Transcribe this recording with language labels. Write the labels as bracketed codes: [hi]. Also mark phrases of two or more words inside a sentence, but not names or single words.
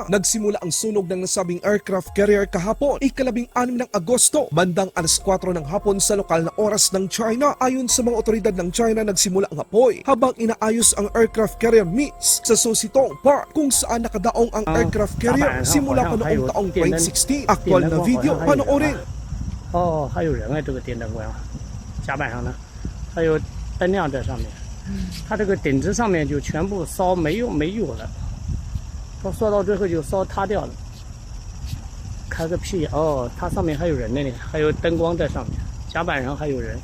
[tl] Nagsimula ang sunog ng nasabing [en] aircraft carrier [tl] kahapon, ika-16 ng Agosto, bandang 4:00 ng hapon sa lokal na oras ng China. Ayon sa mga otoridad ng China, nagsimula ang apoy habang inaayos ang [en] aircraft carrier [tl] MiS sa Susitong Park kung saan nakadaong ang [en] aircraft carrier [tl] simula pa noong taong 2016. Aktual na video, panoorin. [zh] 还有人哎，这个电灯管甲板上呢，还有灯亮在上面，它这个顶子上面就全部烧没有了，烧到最后就烧塌掉了。开个屁哦，它上面还有人呢，还有灯光在上面，甲板上还有人。